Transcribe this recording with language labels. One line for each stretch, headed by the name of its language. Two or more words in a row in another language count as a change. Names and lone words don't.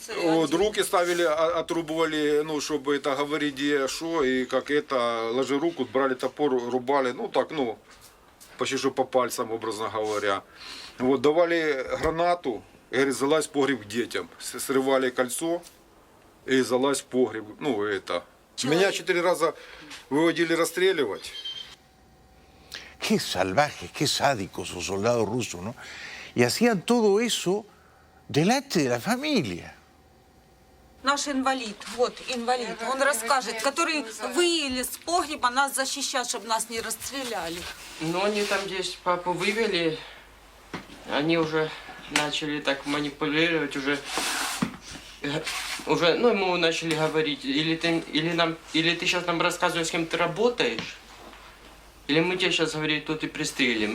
Russian: Вот, руки ставили, отрубывали, ну, чтобы это говорить, где, что, и как это, ложи руку, брали топор, рубали, ну, так, ну, почти что по пальцам, образно говоря. Вот, давали гранату, и, говорит, залазь в погреб к детям. Срывали кольцо и залазь в погреб, ну, это. Меня 4 раза выводили расстреливать.
Spanish: Qué salvajes, qué sádicos los soldados rusos, ¿no? Y hacían todo eso delante de la familia.
Russian: Наш инвалид, вот инвалид, он расскажет, который вылез с погреба нас защищать, чтобы нас не расстреляли. Ну, они там здесь папу вывели, они уже начали так манипулировать, уже, ну, ему начали говорить, или ты сейчас нам рассказываешь, с кем ты работаешь, или мы тебя сейчас, говорит, тут и пристрелим.